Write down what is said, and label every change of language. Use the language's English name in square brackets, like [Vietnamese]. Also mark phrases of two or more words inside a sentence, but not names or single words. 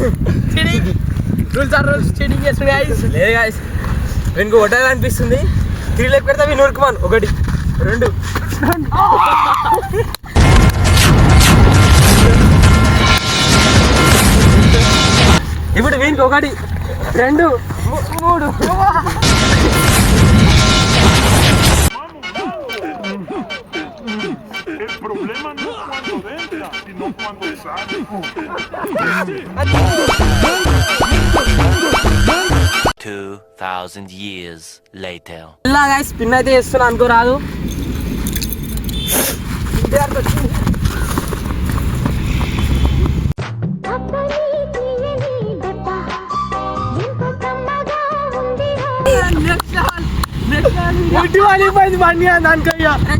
[English] cheating rules are rules. [Telugu] చీటింగ్ చేస్తుంది గాయ్స్. లేదు గాయ్స్ వీనికి కొట్టాలి అనిపిస్తుంది. 3 లెక్క పెడతా వీని ఉరుకుమాను. 1 2 ఇప్పుడు వీనికి 1 2 3 [Spanish] problema no es cuando entra, sino cuando sale. [English] 2000 years later. [Telugu] ఇలా గాయ్స్ స్పిన్ అయితే చేస్తున్నా అనుకోరాదు. ఎటు వాలిపోయింది బండి దానికయ్యా.